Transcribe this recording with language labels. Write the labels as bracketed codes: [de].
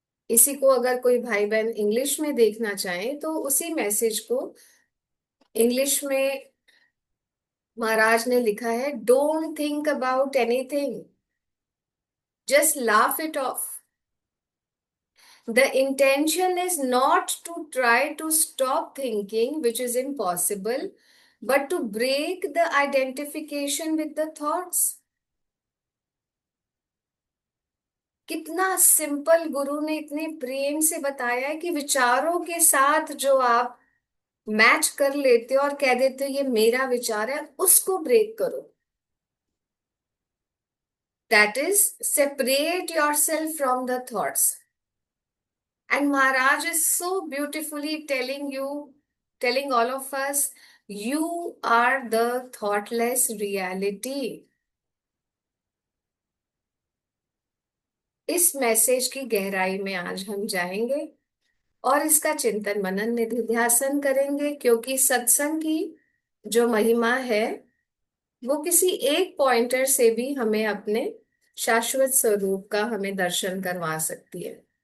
[hi] इसी को अगर कोई भाई बहन इंग्लिश में देखना चाहे तो उसी मैसेज को इंग्लिश में महाराज ने लिखा है, [en] Don't think about anything, just laugh it off. The intention is not to try to stop thinking, which is impossible, but to break the identification with the thoughts. [hi] कितना सिंपल गुरु ने इतने प्रेम से बताया है कि विचारों के साथ जो आप मैच कर लेते हो और कह देते हो ये मेरा विचार है, उसको ब्रेक करो। [en] That is, separate yourself from the thoughts. And Maharaj is so beautifully telling you, telling all of us, you are the thoughtless reality. [hi] इस मैसेज की गहराई में आज हम जाएंगे और इसका चिंतन मनन निधिध्यासन करेंगे, क्योंकि सत्संग की जो महिमा है वो किसी एक पॉइंटर से भी हमें अपने शाश्वत स्वरूप का हमें दर्शन करवा सकती है।